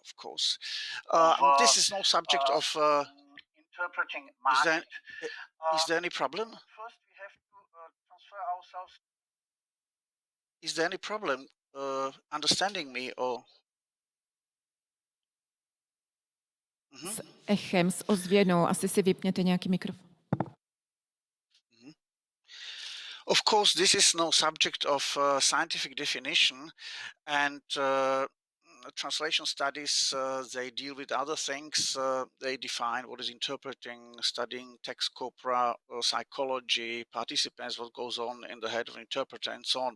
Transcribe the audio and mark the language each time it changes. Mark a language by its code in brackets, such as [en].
[en] Of course, this is no subject of interpreting market. Is there any problem? First, we have to transfer ourselves. Is there any problem understanding me or? [cs] S echem, s ozvěnou, asi si vypněte nějaký mikrofon. [en] Of course, this is no subject of scientific definition, and translation studies, they deal with other things. They define what is interpreting, studying text corpora, psychology, participants, what goes on in the head of an interpreter, and so on.